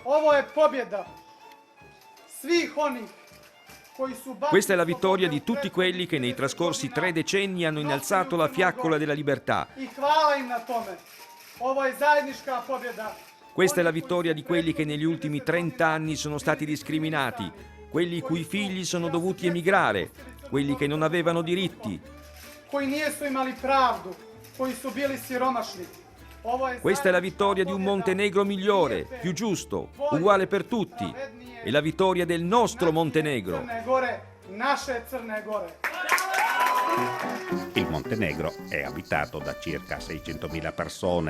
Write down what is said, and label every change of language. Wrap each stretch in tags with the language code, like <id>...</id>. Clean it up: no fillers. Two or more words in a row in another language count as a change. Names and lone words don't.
<it>Questa è la vittoria di tutti quelli che nei trascorsi 3 decenni hanno innalzato la fiaccola della libertà. Questa è la vittoria di quelli che negli ultimi 30 anni sono stati discriminati. quelli i cui figli sono dovuti emigrare, quelli che non avevano diritti.</it> <sr>Koji nisu imali pravdu, koji su bili siromašni.</sr> <it>Questa è la vittoria di un Montenegro migliore, più giusto, uguale per tutti. È la vittoria del nostro Montenegro.</it> <sr>Crne Gore, naše Crne Gore.</sr> <it>Il Montenegro è abitato da circa 600.000 persone.</it>